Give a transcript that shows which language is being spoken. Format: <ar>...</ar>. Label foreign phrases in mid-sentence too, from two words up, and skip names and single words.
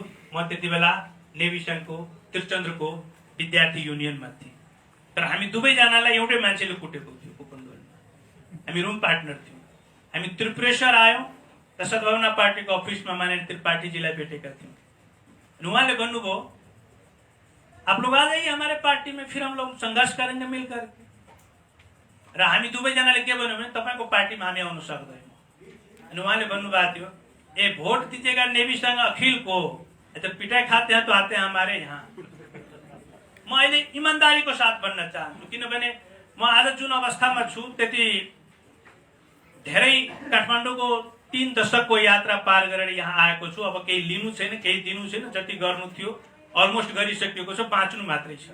<ne>म त्यति बेला नेवी संघको त्रिचन्द्रको विद्यार्थी युनियनमा थिएँ। तर हामी दुवैजनालाई एउटै मान्छेले कुटेको थियो कुपनडोलमा। हामी रुम पार्टनर थियौँ। हामी त्रिपुरेश्वर आयौँ र सद्भावना पार्टीको अफिसमा माननीय त्रिपाठीजीलाई भेटेका थियौँ। उहाँले भन्नुभयो,</ne> <hi>आप लोग आ जाइए हमारे पार्टी में, फिर हम लोग संघर्ष करेंगे मिलकर।</hi> <ne>र हामी दुवैजनाले के भन्यौँ भने तपाईको पार्टीमा हामी आउन सक्दैनौँ।</ne> <hi>अनि उहाँले भन्नुभएको थियो, ए भोट दीजिएगा नेवी संघ अखिल को, तो पिटाई खाते हैं तो आते हैं हमारे यहाँ।</hi> <ne>म अहिले ईमानदारीको साथ भन्न चाहन्छु, किनभने म आज जुन अवस्थामा छु त्यति धेरै काठमाडौँको 3 दशकको यात्रा पार गरेर यहाँ आएको छु। अब केही लिनु छैन, केही दिनु छैन, जति गर्नु थियो अलमोस्ट गरिसकेको छ, बाँच्नु मात्रै छ।</ne>